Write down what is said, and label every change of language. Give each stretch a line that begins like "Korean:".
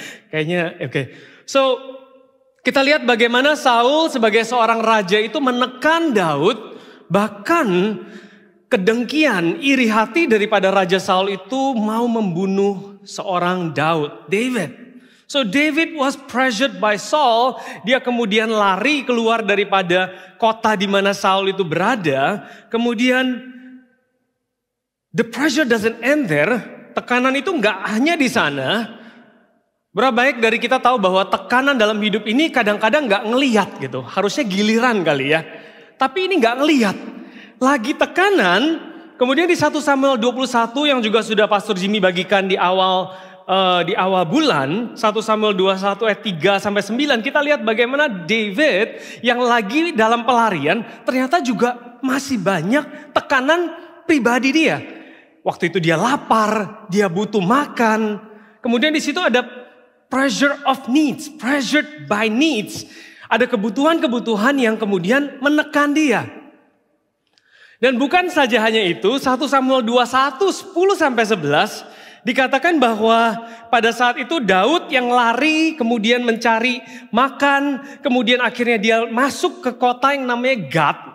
Indonesian: Kayaknya, okay. So, kita lihat bagaimana Saul sebagai seorang raja itu menekan Daud, bahkan kedengkian, iri hati daripada Raja Saul itu mau membunuh seorang David.
English: So David was pressured by Saul.
Indonesian: Dia kemudian lari keluar daripada kota di mana Saul itu berada. Kemudian
English: the pressure doesn't end there.
Indonesian: Tekanan itu nggak hanya di sana. Berapa baik dari kita tahu bahwa tekanan dalam hidup ini kadang-kadang nggak ngelihat gitu. Harusnya giliran kali ya. Tapi ini nggak ngelihat. Lagi tekanan, kemudian di 1 Samuel 21 yang juga sudah Pastor Jimmy bagikan di awal bulan, 1 Samuel 21 ayat 3-9, kita lihat bagaimana David yang lagi dalam pelarian ternyata juga masih banyak tekanan pribadi dia. Waktu itu dia lapar, dia butuh makan. Kemudian di situ ada
English: pressure of needs, pressured by needs.
Indonesian: Ada kebutuhan-kebutuhan yang kemudian menekan dia. Dan bukan saja hanya itu, 1 Samuel 21, 10-11 dikatakan bahwa pada saat itu Daud yang lari kemudian mencari makan, kemudian akhirnya dia masuk ke kota yang namanya Gad.